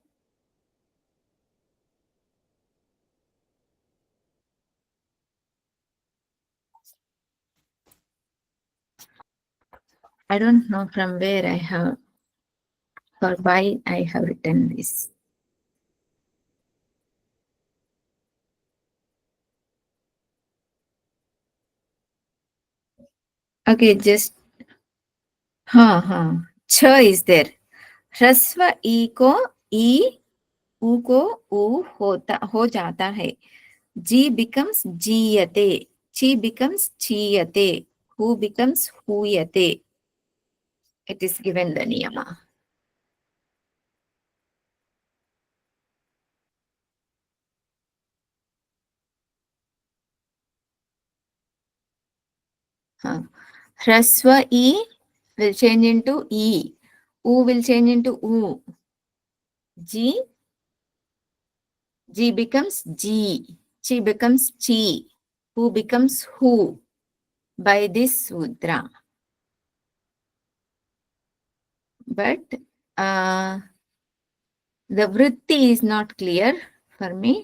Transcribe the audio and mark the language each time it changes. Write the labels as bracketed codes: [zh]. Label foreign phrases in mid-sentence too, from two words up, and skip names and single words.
[en] I don't know from where I have or why I have written this. Okay, just cha is there. [hi] Hrasva e ko e u ko u ho jata hai. [en] Ji becomes jiyate. Chi becomes chiyate. Hu becomes huyate. It is given the niyama. Hrasva e will change into e. U will change into u. G becomes G. Chi becomes Chi. Who becomes who by this sutra. But the vritti is not clear for me.